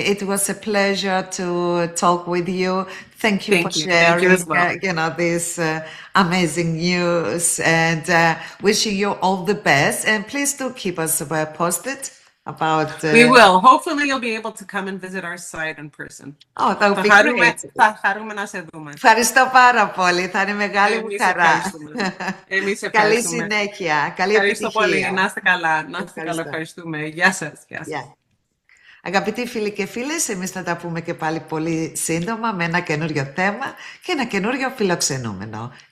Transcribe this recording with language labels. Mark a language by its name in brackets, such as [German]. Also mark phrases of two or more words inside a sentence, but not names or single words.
[English] It was a pleasure to talk with you. Thank you for sharing, Thank you as well. This amazing news, and wishing you all the best. And please do keep us posted about. We will. Hopefully, you'll be able to come and visit our site in person. Oh, that would be great. [Greek] Θα χαρούμε να σε δούμε. Ευχαριστώ πάρα πολύ. Θα είναι μεγάλη μου χαρά. Καλή συνέχεια. Καλή Ευχαριστώ πολύ. επιτυχία. Να είστε καλά. Να είστε καλά. Ευχαριστούμε. Γεια σας. Γεια σας. Αγαπητοί φίλοι και φίλες, εμείς θα τα πούμε και πάλι πολύ σύντομα με ένα καινούριο θέμα και ένα καινούριο φιλοξενούμενο.